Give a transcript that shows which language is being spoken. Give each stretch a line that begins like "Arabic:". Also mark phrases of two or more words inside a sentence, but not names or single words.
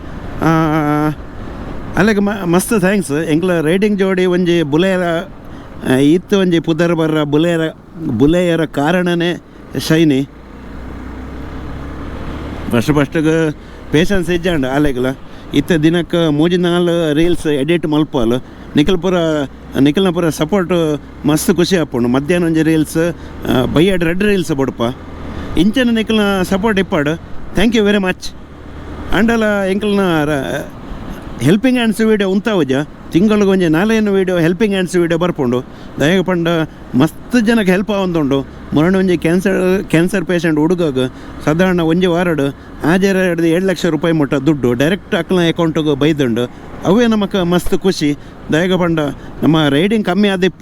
Tulu: ಅಲ್ಲಿಗೆ ಮಸ್ತ್ ಥ್ಯಾಂಕ್ಸ್ ಎಂಕ್ಲ ರೈಡಿಂಗ್ ಜೋಡಿ ಒಂಜಿ ಬುಲೆಯರ ಇತ್ತು ಒಂಜಿ ಪುದರ್ ಬರ್ರ ಬುಲೆಯರ ಕಾರಣನೇ ಶೈನಿ ಫಸ್ಟ್ಗೆ ಪೇಷನ್ಸ್ ಇಜ್ಜಾಂಡ ಅಲೆಗ್ಲ ಇತ್ತ ದಿನಕ್ಕೆ 3-4
English: reels edit
Tulu: ಮಲ್ಪಲು ನಿಖಲ್ನ ಪೂರ ಸಪೋರ್ಟ್ ಮಸ್ತ್ ಖುಷಿ ಆಪುಂಡು ಮಧ್ಯಾಹ್ನ ಒಂಜಿ ರೀಲ್ಸ್ ಬೈಯಡ್ ರೆಡ್ ರೀಲ್ಸ್ ಬೊಡಪ ಇಂಚನ ನಿಖಲ್ನ ಸಪೋರ್ಟ್ ಇಪ್ಪಾಡು
English: thank you very much
Tulu: ಆಂಡಲ ಎಂಕಲ್ನ
English: helping hands video
Tulu: ಉಂತಾವುಜ ತಿಂಗಳಿಗೆ ಒಂಜಿ 4 ವೀಡಿಯೋ
English: helping hands video
Tulu: ಬರ್ಪುಂಡು ದಯಗ ಪಂಡ ಮಸ್ತ್ ಜನಕ್ಕೆ ಹೆಲ್ಪ್ ಆವೊಂದುಂಡು ಮೊನ್ನೆ ಒಂಜಿ
English: cancer patient
Tulu: ಹುಡುಗಾಗ ಸಾಧಾರಣ ಒಂಜಿ ವಾರಡ್ ಹಾಜರ ಹಿಡ್ದು 7 ಲಕ್ಷ ರೂಪಾಯಿ ಮುಟ್ಟ ದುಡ್ಡು ಡೈರೆಕ್ಟ್ ಅಕ್ಲ ಅಕೌಂಟಿಗೆ ಬೈದುಂಡು ಅವೇ ನಮಕ್ಕೆ ಮಸ್ತ್ ಖುಷಿ ದಯಗ ಪಂಡ ನಮ್ಮ ರೈಡಿಂಗ್ ಕಮ್ಮಿ ಆದಿಪ್ಪು